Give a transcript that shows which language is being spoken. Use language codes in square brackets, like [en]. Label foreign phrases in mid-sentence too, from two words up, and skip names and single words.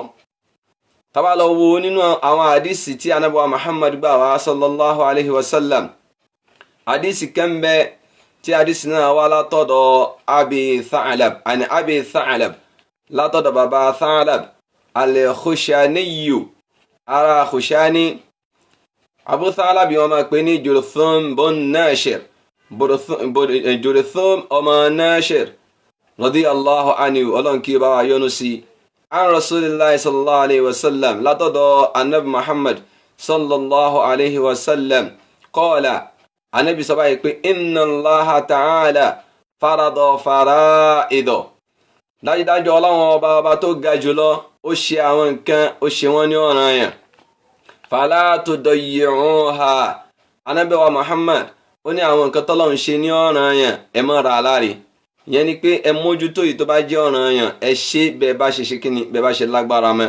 [yo] Tá bá lọ wo nínú àwọn àdìsí tí ànábì wa Muhammad gbà wá [ar] صلى الله عليه وسلم, [yo] àdìsí kan bẹ tí àdìsí náà wá látọ̀dọ̀ Abi Tha'lab, àni Abi Tha'lab látọ̀dọ̀ bàbá Tha'lab al-Khushaniyu, ara Khushani. Abu Tha'lab wọ́n máa pè ní Jurthum bun Nashir, Jurthum ọmọ Nashir [ar] رضي الله عنه, [yo] Ọlọ́run kí bá wa yọ́nú sí. [ar] عن رسول الله صلى الله عليه وسلم, látọ̀dọ̀ Annabi Muhammad صلى الله عليه وسلم قال, [yo] Ànábì sọ báyìí pé [ar] إن الله تعالى فرض فرائض, [yo] dájúdájú Ọlọ́run ọba tó ga jùlọ ó ṣe àwọn nǹkan, ó ṣe wọ́n ní ọ̀ranyàn. [ar] فلا تضيعوها, [yo] Ànábì wa Muhammad ó ní àwọn nǹkan tọ́lọ́run ṣe ní ọ̀ranyàn ẹ má ra láre. Ìyẹn ni pé ẹ mójútó yìí tó bá jẹ́ ọ̀ranyàn, ẹ ṣe bẹ́ẹ̀ bá ṣe kíni, bẹ́ẹ̀ bá ṣe lágbára mọ́.